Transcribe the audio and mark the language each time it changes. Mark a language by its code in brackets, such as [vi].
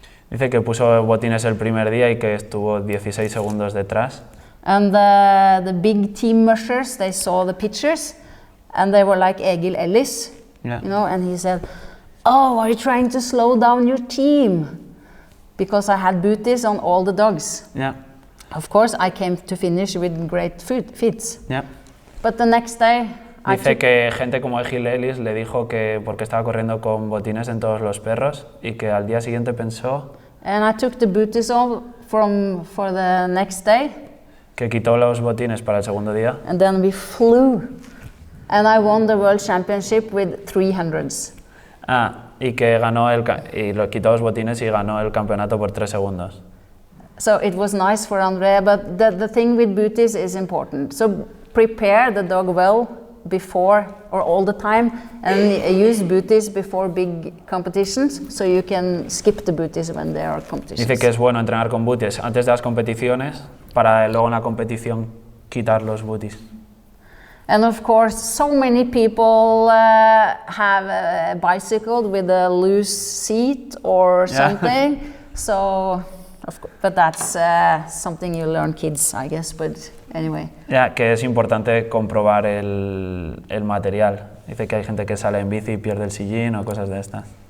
[es] Dice que puso botines el primer día y que estuvo 16 segundos detrás. [en] And the big team mushers, they saw the pictures and they were like Egil Ellis, you know, and he said, "Oh, are you trying to slow down your team?" Because I had booties on all the dogs. Yeah. Of course, I came to finish with great fits. Yeah. But the next day, [es] dice que gente como Egil Ellis le dijo que porque estaba corriendo con botines en todos los perros y que al día siguiente pensó. [en] And I took the booties off for the next day. [es] Que quitó los botines para el segundo día. [en] And then we flew, and I won the World Championship with 300s. [es] Y que ganó y lo quitó los botines y ganó el campeonato por 3 segundos. [en] So it was nice for Andrea, but the thing with booties is important. So prepare the dog well before or all the time, and use booties before big competitions, so you can skip the booties when there are competitions. [es] Dice que es bueno entrenar con booties antes de las competiciones para luego en la competición quitar los booties. [en] And of course, so many people have bicycled with a loose seat or something. So, of course, but that's something you learn kids, I guess. But anyway. [es] Que es importante comprobar el material. Dice que hay gente que sale en bici y pierde el sillín o cosas de estas.